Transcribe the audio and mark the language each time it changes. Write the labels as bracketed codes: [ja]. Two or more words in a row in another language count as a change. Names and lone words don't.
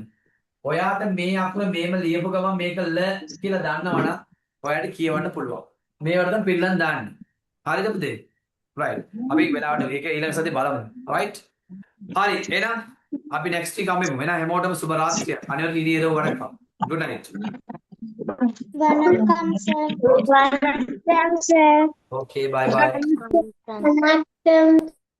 [si] ඔයාට මේ අකුර මේම ලියපු ගමන් මේක ල කියලා දන්නවනම් ඔයාට කියවන්න පුළුවන්. මේවට තමයි පිළිලන් දාන්නේ. හරිද පුතේ? right. අපි වෙලාවට ඒක ඊළඟ සතියේ බලමු. right. හරි. එහෙනම් අපි [en] next week [si] අපි වෙන හැමෝටම සුබ රාත්‍රියක්. අනිවාර්යෙන් ඉරියදෝ වරකම්. [en] good night. [ta] வணக்கம் சார் வணக்கம் சார் [en] okay bye bye. [ta] வணக்கம்